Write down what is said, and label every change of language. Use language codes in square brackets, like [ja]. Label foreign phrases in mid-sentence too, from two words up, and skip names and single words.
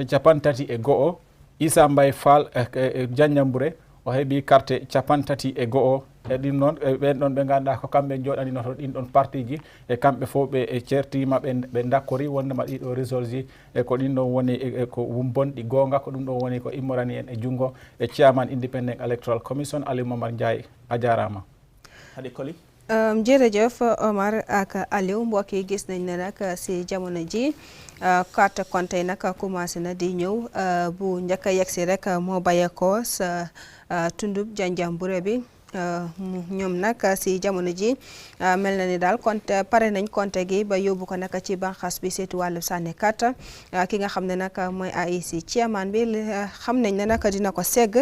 [ff] capantati e go'o Issa Mbay Fall Janjanbureh o hebi carte capantati e go'o e din non ben don be ganda ko kambe jodani no to din don parti ji e kambe fo be e certima be dakori wonde ma dido resolve e ko din don woni ko wumbon di gonga ko dum don woni ko immorani en e jungo e chairman Independent Electoral Commission Ali Momar Ndiaye a jarama hadi koli [wo] jërëjëf Omar ak Aliou mbokk yi gis nañ ne nag si jamono ji [fr] carte compte [wo] nag commencé na di ñëw bu njëkk a yegsi rek moo bàyyeekoo sa tundub Janjanbureh bi ñoom nag si jamono ji mel na ni daal compte pare nañ compte gi ba yóbbu ko nag ci banxaas bi seetu wàllu sànni kàtta ki nga xam ne nag mooy IEC chairman bi xam nañ ne nag dina ko segg